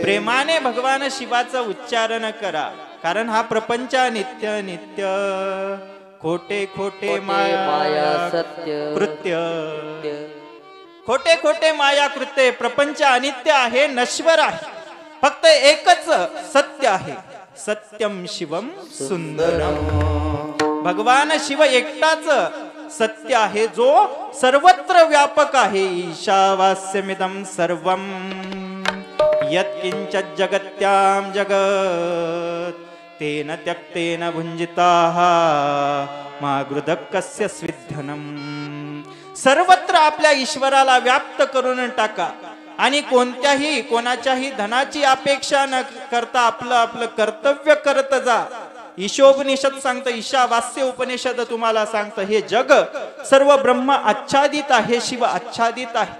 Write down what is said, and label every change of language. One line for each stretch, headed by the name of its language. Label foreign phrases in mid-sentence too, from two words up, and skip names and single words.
Marathi: प्रेमाने भगवान शिवाचं उच्चारण करा, कारण हा प्रपंच नित्य नित्य खोटे खोटे माया माया सत्य कृत्य, खोटे खोटे माया कृत्य. प्रपंच अनित्य आहे, नश्वर आहे. फक्त एकच सत्य आहे,
Sanskrit: सत्यम शिवम सुंदरम.
Marathi: भगवान शिव एकटाच सत्य आहे, जो सर्वत्र व्यापक आहे.
Sanskrit: ईशावास्यमिदं सर्वम यत्किंचित् जगत्यां जगत् तेन त्यक्तेन भुंजिताः मा गृधकस्य स्विद्धनम.
Marathi: सर्वत्र आपल्या ईश्वराला व्याप्त करून टाका आणि कोणाच्याही धनाची अपेक्षा न करता आपलं आपलं कर्तव्य करत जा. ईशोपनिषद सांगतं, ईशावास्य उपनिषद तुम्हाला सांगतं, हे जग सर्व ब्रह्म आच्छादित आहे, शिव आच्छादित आहे.